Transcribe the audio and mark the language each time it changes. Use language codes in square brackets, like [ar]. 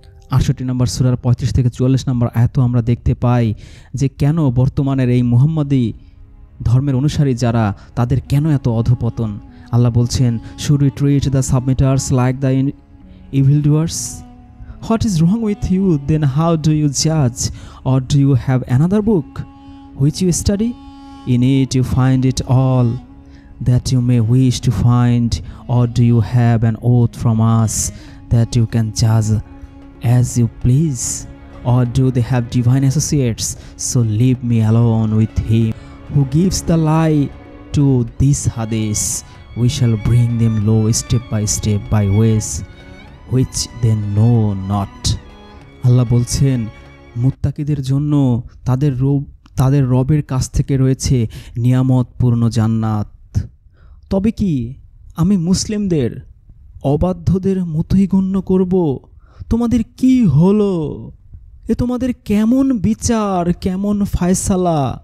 [bn] 68 নম্বর সূরার 35 থেকে 44 নম্বর আয়াতও আমরা দেখতে পাই যে কেন বর্তমানের এই মুহাম্মদী ধর্মের অনুসারী যারা, তাদের কেন এত অধঃপতন। আল্লাহ বলছেন, [en] Should we treat the submitters like the evildoers? What is wrong with you? Then how do you judge? Or do you have another book which you study? In it you find it all that you may wish to find. Or do you have an oath from us that you can judge as you please? Or do they have divine associates? So leave me alone with him who gives the lie to this hadith. We shall bring them low step by ways which they know not. [bn] আল্লাহ বলছেন, মুত্তাকিদের জন্য তাদের রবের কাছ থেকে রয়েছে নিয়ামতপূর্ণ জান্নাত। তবে কি আমি মুসলিমদের অবাধ্যদের মতোই গণ্য করব? তোমাদের কি হলো? এ তোমাদের কেমন বিচার, কেমন ফায়সালা?